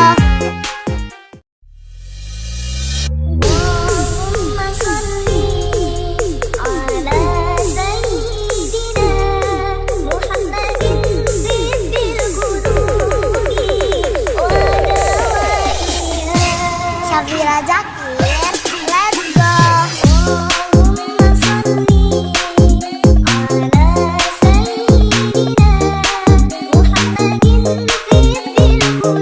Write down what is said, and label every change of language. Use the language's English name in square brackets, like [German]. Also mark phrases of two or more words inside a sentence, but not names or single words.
[Arabic] اللهم صل على سيدنا محمد طب القلوب ودوائها. [English] Syafira Zakir, let's go. [Arabic] اللهم صل على سيدنا محمد طب